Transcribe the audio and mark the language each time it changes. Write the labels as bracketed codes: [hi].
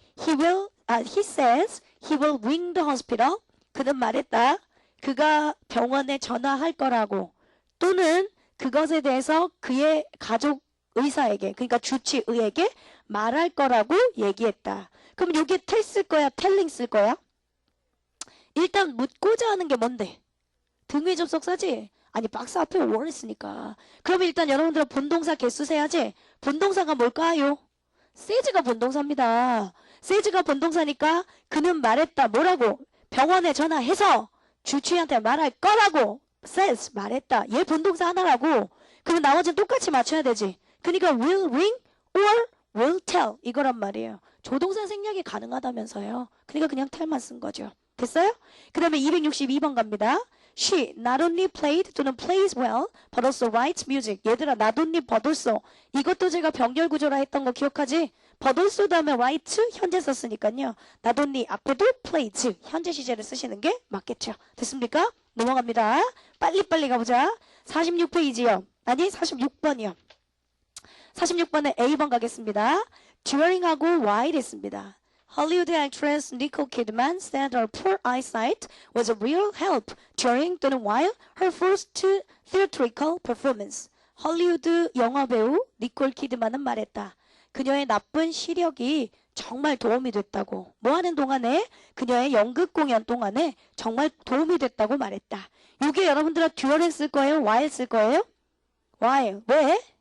[en] he says he will ring the hospital. [ko] 그는 말했다. 그가 병원에 전화할 거라고. 또는 그것에 대해서 그의 가족 의사에게, 그러니까 주치의에게 말할 거라고 얘기했다. 그럼 여기에 tell 쓸 거야? telling 쓸 거야? 일단 묻고자 하는 게 뭔데? 등위 접속사지? 아니 박스 앞에 were 있으니까. 그러면 일단 여러분들은 본동사 개수 세야지. 본동사가 뭘까요? says가 본동사입니다. says가 본동사니까 그는 말했다. 뭐라고? 병원에 전화해서 주치의한테 말할 거라고. says 말했다. 얘 본동사 하나라고. 그럼 나머지는 똑같이 맞춰야 되지. 그러니까 [en] will ring or will tell [ko] 이거란 말이에요. 조동사 생략이 가능하다면서요. 그러니까 그냥 tell만 쓴 거죠. 됐어요? 그 다음에 262번 갑니다. [en] She not only played 또는 plays well but also writes music. [ko] 얘들아 [en] not only but also [ko] 이것도 제가 병렬 구조라 했던 거 기억하지? but also 다음에 right 현재 썼으니까요. not only 앞에도 plays 현재 시제를 쓰시는 게 맞겠죠. 됐습니까? 넘어갑니다. 빨리빨리 가보자. 46페이지요. 아니 46번이요. 46번에 A번 가겠습니다. during하고 while 했습니다. [en] Hollywood actress Nicole Kidman said her poor eyesight was a real help during 또는 while her first theatrical performance. [ko] 헐리우드 영화배우 니콜 키드만은 말했다. 그녀의 나쁜 시력이 정말 도움이 됐다고. 뭐 하는 동안에? 그녀의 연극 공연 동안에 정말 도움이 됐다고 말했다. 이게 여러분들은 during 쓸 거예요? while 쓸 거예요? while. 왜?